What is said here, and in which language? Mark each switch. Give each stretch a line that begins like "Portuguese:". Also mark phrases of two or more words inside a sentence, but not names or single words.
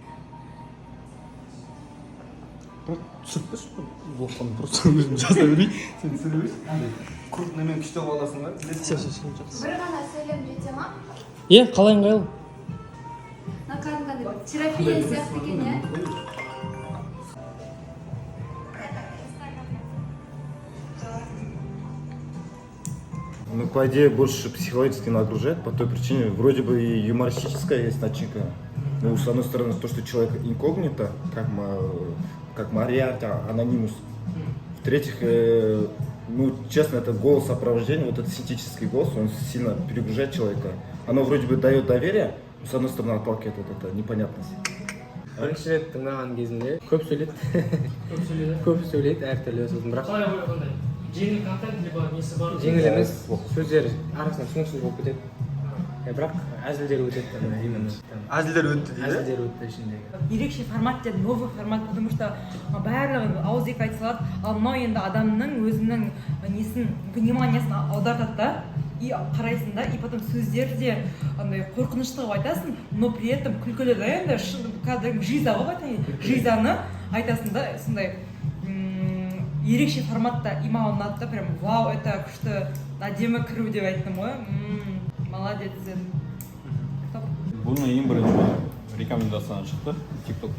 Kazakh: Түсіріп берші, блоқтан просто өзім жаза берейін. Сен түсіре берші. Крупныймен күшті боласың ба? Бір ғана сөйлем жете ма? Қалай ыңғайлы? терапия сияқты екен иә.
Russian: Ну, по идее, больше психологически нагружает, по той причине, вроде бы и юмористическая есть начинка. Ну, с одной стороны, то, что человек инкогнито, как Мариарти, анонимус. В-третьих, ну, честно, это голос сопровождения, вот этот синтетический голос, он сильно перегружает человека. Оно вроде бы дает доверие, но с одной стороны отталкивает вот эта непонятность.
Kazakh: Бірінші рет тыңдаған кезінде көп сөйлейді көп сөйлейді әртүрлі сөзін, бірақ қалай қандай жеңіл контент либо несі бар жеңіл емес, сөздері арасында түсініксіз болып кетеді. Бірақ әзілдері өтеді, именно әзілдер өтті дейді. әзілдері өтті ішіндегі. ерекше формат деді,
Russian: новый формат, потому что
Kazakh: барлығы ауызекі айта салады, ал мынау енді адамның өзінің несін, вниманиясын аудартады да, и қарайсың да,
Russian: и потом
Kazakh: сөздері де андай қорқынышты қылып айтасың,
Russian: но при этом
Kazakh: күлкілі да, енді кәдімгі жиза ғой айтайын, жизаны айтасың да, сондай ерекше форматта, и маған ұнады да,
Russian: прям вау, это
Kazakh: күшті әдемі кіру деп айттым ғой, молодец дедім. Бұны ең бірінші рекомендациядан шықты тиктоктан.